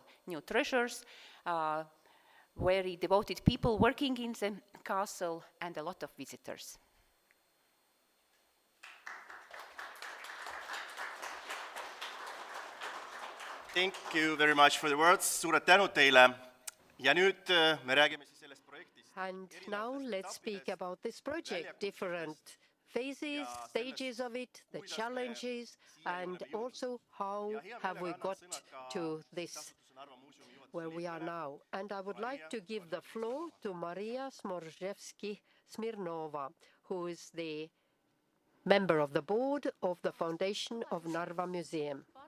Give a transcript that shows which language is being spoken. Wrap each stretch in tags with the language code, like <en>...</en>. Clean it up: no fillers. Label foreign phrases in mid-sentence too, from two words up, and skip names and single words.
<en>New treasures, very devoted people working in the castle, and a lot of visitors. Thank you very much for the words,</en> <et>suured tänud teile. Ja nüüd me räägime siis sellest projektist.</et> <en>And now let's speak about this project, different phases, stages of it, the challenges, and also how have we got to this where we are now. And I would like to give the floor to Maria Smorzhevsky-Smirnova, who is the member of the board of the Foundation of Narva Museum.</en>